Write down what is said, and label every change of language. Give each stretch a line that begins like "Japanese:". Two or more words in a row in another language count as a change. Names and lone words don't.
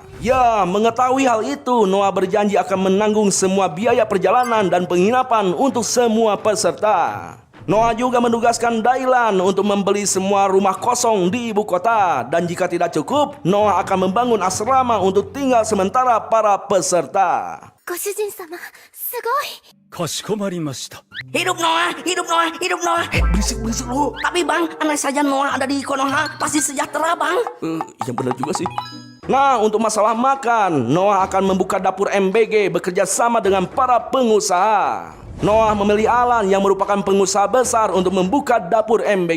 Indonesian: Ya, mengetahui hal itu, Noah berjanji akan menanggung semua biaya perjalanan dan penginapan untuk semua peserta. Noah juga menugaskan Dailan untuk membeli semua rumah kosong di ibu kota. Dan jika tidak cukup, Noah akan membangun asrama untuk tinggal sementara para peserta.
Japanese: ご主人様、すごい。かしこまりました。
Indonesian: Hidup Noah, hidup Noah, hidup Noah. Berisik lu. Tapi bang, andai saja Noah ada di Konoha, pasti sejahtera bang. Yang benar juga sih. Nah, untuk masalah makan, Noah akan membuka dapur MBG bekerja sama dengan para pengusaha. Noah memilih Alan yang merupakan pengusaha besar untuk membuka dapur MBG.